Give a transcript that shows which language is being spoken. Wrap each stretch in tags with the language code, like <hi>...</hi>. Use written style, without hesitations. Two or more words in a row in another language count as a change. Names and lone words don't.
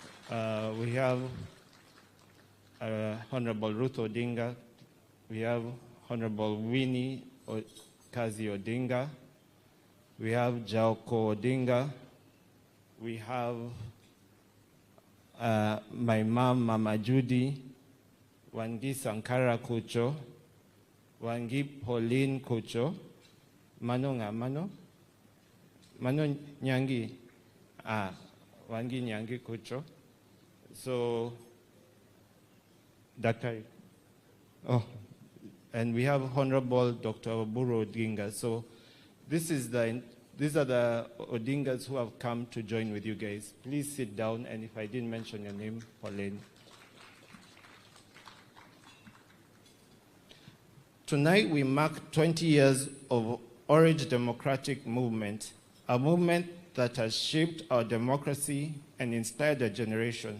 <en>We have Honorable Ruth Odinga. We have Honorable Winnie Kazi Odinga. We have Jaoko Odinga. We have my mom, Mama Judy, Wangi Sankara Kucho, Wangi Pauline Kucho, Mano Nyangi, Wangi Nyangi Kucho. So, Dr. Oh, and we have Honorable Dr. Oburu Odinga. So, these are the Odingas who have come to join with you guys. Please sit down, and if I didn't mention your name, Pauline. Tonight we mark 20 years of Orange Democratic Movement, a movement that has shaped our democracy and inspired a generation.</en>